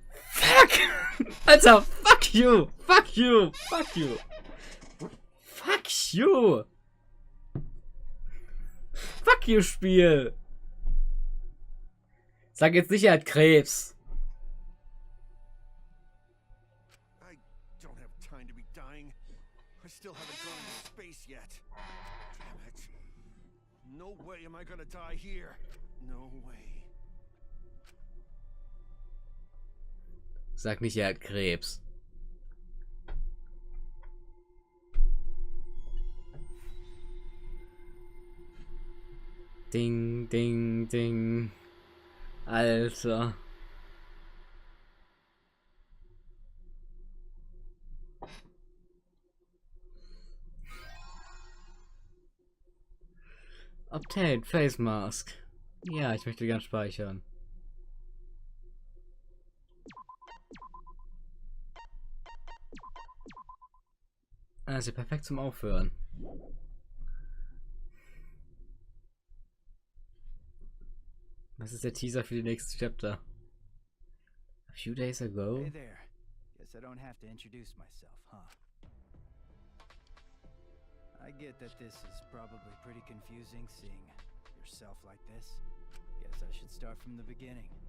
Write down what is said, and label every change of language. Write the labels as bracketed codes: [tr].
[en] Fuck! Alter, fuck you! Fuck you! Fuck you! Fuck you! Fuck you, Spiel! [de] Sag jetzt nicht, er hat Krebs. [en] I don't have time to be dying. I still haven't gone into space yet. Damn it. No way am I gonna die here. No way. [de] Sag nicht, er hat Krebs. Ding, ding, ding. Alter. [en] Obtain Face Mask. [de] Ja, ich möchte gern speichern. Also perfekt zum Aufhören. Was ist der Teaser für die nächste Chapter? [en] A few days ago? Hey there. Guess I don't have to introduce myself, huh? I get that this is probably pretty confusing seeing yourself like this. Guess I should start from the beginning.